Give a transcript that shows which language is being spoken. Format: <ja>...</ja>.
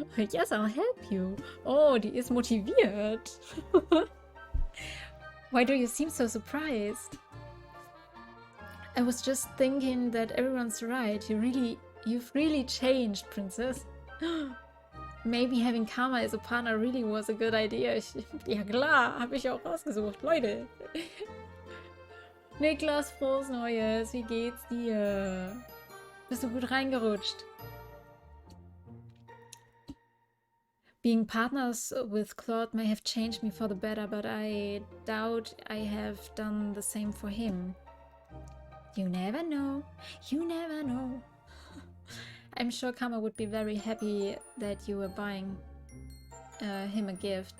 <en>Yes, I'll help you.</en> <de>Oh, die ist motiviert.</de> <en>Why do you seem so surprised? I was just thinking that everyone's right. You've really changed, Princess. Maybe having Karma as a partner really was a good idea.</en> <de>Ja klar, habe ich auch rausgesucht. Leute. Niklas, frohes Neues. Wie geht's dir? Bist du gut reingerutscht?</de> <en>Being partners with Claude may have changed me for the better, but I doubt I have done the same for him. You never know. You never know. I'm sure Karma would be very happy that you were buying him a gift.</en>